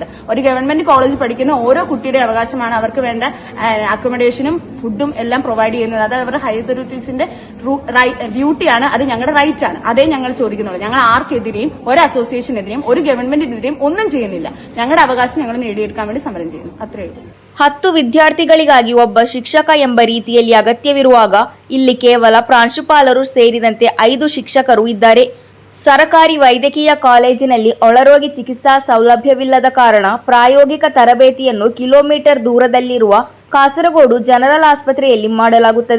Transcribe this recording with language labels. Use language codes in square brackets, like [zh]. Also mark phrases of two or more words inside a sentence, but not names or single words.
[ml] ഒരു ഗവൺമെന്റ് കോളേജിൽ പഠിക്കുന്ന ഓരോ കുട്ടിയുടെ അവകാശമാണ് അവർക്ക് വേണ്ട അക്കോമഡേഷനും ഫുഡും എല്ലാം പ്രൊവൈഡ് ചെയ്യുന്നത്. അത് അവരുടെ ഹയർ അതോറിറ്റീസിന്റെ ഡ്യൂട്ടിയാണ്, അത് ഞങ്ങളുടെ റൈറ്റ് ആണ്. അതേ ഞങ്ങൾ ചോദിക്കുന്നുള്ളൂ. ഞങ്ങൾ ആർക്കെതിരെയും ഒരു അസോസിയേഷനെതിരെയും ഒരു ഗവൺമെന്റിനെതിരെയും ഒന്നും ചെയ്യുന്നില്ല. ഞങ്ങളുടെ ಅವಕಾಶ ഞങ്ങൾ നേടിയെടുക്കാൻ വേണ്ടി ಸಮരം ചെയ്യുന്നു. [kn] ಅಷ್ಟೇ. 10 ವಿದ್ಯಾರ್ಥಿಗಳಿಗಾಗಿ ಒಬ್ಬ ಶಿಕ್ಷಕ ಎಂಬ ರೀತಿಯಲ್ಲಿ ಅಗತ್ಯವಿರುವಾಗ ಇಲ್ಲಿ ಕೇವಲ ಪ್ರಾಂಶುಪಾಲರು ಸೇರಿದಂತೆ 5 ಶಿಕ್ಷಕರು ಇದ್ದಾರೆ. ಸರಕಾರಿ ವೈದ್ಯಕೀಯ ಕಾಲೇಜಿನಲ್ಲಿ ಒಳರೋಗಿ ಚಿಕಿತ್ಸಾ ಸೌಲಭ್ಯವಿಲ್ಲದ ಕಾರಣ ಪ್ರಾಯೋಗಿಕ ತರಬೇತಿಯನ್ನು ಕಿಲೋಮೀಟರ್ ದೂರದಲ್ಲಿರುವ ಕಾಸರಗೋಡು ಜನರಲ್ ಆಸ್ಪತ್ರೆಯಲ್ಲಿ ಮಾಡಲಾಗುತ್ತದೆ.